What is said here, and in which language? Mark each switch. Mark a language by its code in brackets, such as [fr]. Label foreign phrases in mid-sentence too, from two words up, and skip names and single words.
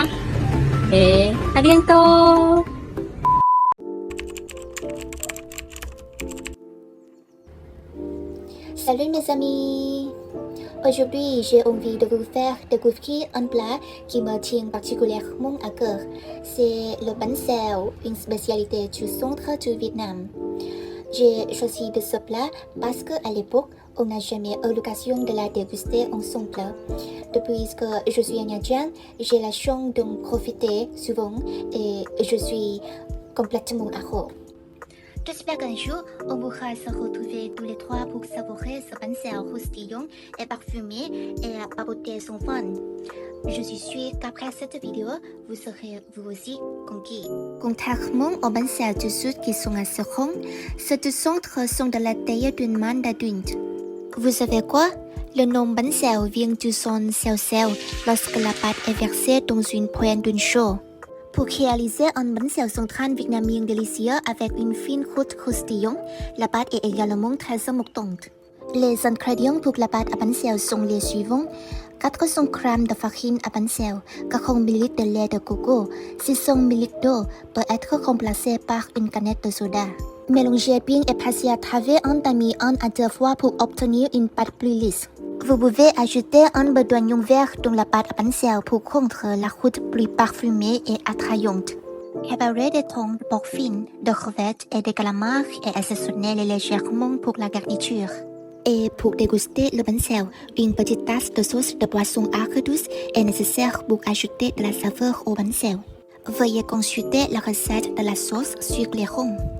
[fr] Et à bientôt! Salut mes amis. Aujourd'hui, j'ai envie de vous faire découvrir un plat qui me tient particulièrement à cœur. C'est le bánh xèo, une spécialité du centre du Vietnam. J'ai choisi de ce plat parce qu'à l'époque, on n'a jamais eu l'occasion de la déguster ensemble. Depuis que je suis à Nha Trang, j'ai la chance d'en profiter souvent et je suis complètement accro. J'espère qu'un jour, on pourra se retrouver tous les trois pour savourer ce bánh xèo croustillant et parfumé et papoter son fun. Je suis sûre qu'après cette vidéo, vous serez vous aussi conquis. Contrairement aux bánh xèo du sud qui sont assez ronds, ceux du centre sont de la taille d'une main d'adulte. Vous savez quoi? Le nom bánh xèo vient du son xèo xèo lorsque la pâte est versée dans une poêle d'une chaux. Pour réaliser un bánh xèo central vietnamien délicieux avec une fine croûte croustillante, la pâte est également très importante. Les ingrédients pour la pâte à bánh xèo sont les suivants: 400 g de farine à bánh xèo, 40 ml de lait de coco, 600 ml d'eau peut être remplacé par une canette de soda. Mélangez bien et passez à travers un tamis 1 à 2 fois pour obtenir une pâte plus lisse. Vous pouvez ajouter un peu d'oignon vert dans la pâte à bánh xèo pour rendre la croûte plus parfumée et attrayante. Préparez des thon de porc fine, de crevettes et des calamars et assaisonnez-les légèrement pour la garniture. Et pour déguster le bánh xèo, une petite tasse de sauce de poisson arc douce est nécessaire pour ajouter de la saveur au bánh xèo. Veuillez consulter la recette de la sauce sur l'écran.